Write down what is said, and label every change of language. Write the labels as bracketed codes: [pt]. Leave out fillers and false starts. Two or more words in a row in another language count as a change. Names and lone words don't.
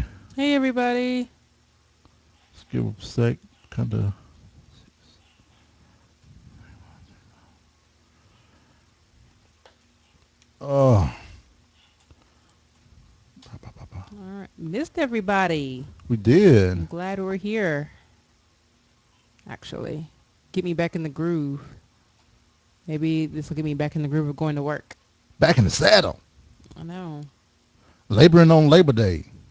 [en] Hey, everybody. Let's give a sec. Kind of. Oh, ba, ba, ba, ba. All right. Missed everybody. We did. I'm glad we're here, actually. Get me back in the groove. Maybe this will get me back in the groove of going to work. Back in the saddle. I know. Laboring on Labor Day.